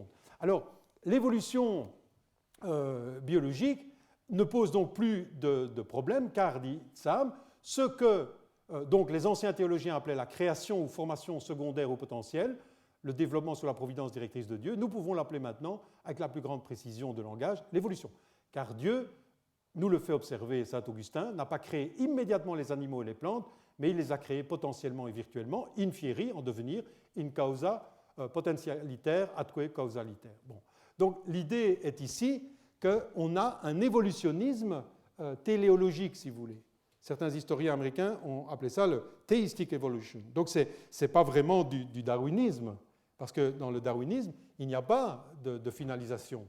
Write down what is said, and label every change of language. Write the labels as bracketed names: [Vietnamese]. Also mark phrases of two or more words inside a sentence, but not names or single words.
[French] Alors, l'évolution biologique ne pose donc plus de problème, car, dit Zam, ce que donc, les anciens théologiens appelaient la création ou formation secondaire au potentiel, le développement sous la providence directrice de Dieu, nous pouvons l'appeler maintenant, avec la plus grande précision de langage, l'évolution. Car Dieu, nous le fait observer Saint Augustin, n'a pas créé immédiatement les animaux et les plantes, mais il les a créés potentiellement et virtuellement, [Latin] in fieri, [French] en devenir, [Latin] in causa potentialiter atque causaliter. [French] Bon. Donc l'idée est ici qu'on a un évolutionnisme téléologique, si vous voulez. Certains historiens américains ont appelé ça le [English] theistic evolution. [French] Donc ce n'est pas vraiment du darwinisme, parce que dans le darwinisme, il n'y a pas de finalisation.